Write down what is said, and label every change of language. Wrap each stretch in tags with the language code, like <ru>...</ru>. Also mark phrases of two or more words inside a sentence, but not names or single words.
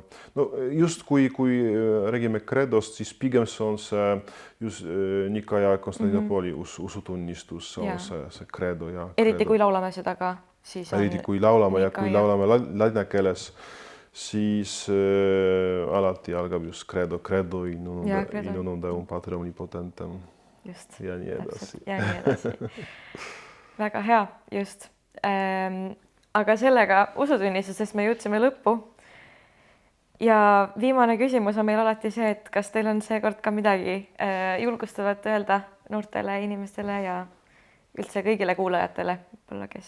<et>No just kui räägime credost, siis pigem see on see just Nikaya Konstantinopoli usutunnistus, see on see credo ja credo. Eriti kui laulame seda ka. Eriti kui laulame ja kui laulame ladina keeles, siis alati algab just</et> <la>credo in unum Deum Patrem omnipotentem.</la> <et>Just. Ja nii edasi. Ja nii edasi. Väga hea, just. Aga sellega usutunnistusest me jõudsime lõppu. Ja viimane küsimus on meil alati see, et kas teil on seekord ka midagi julgustavat öelda noortele inimestele ja üldse kõigile kuulajatele, kes...</et>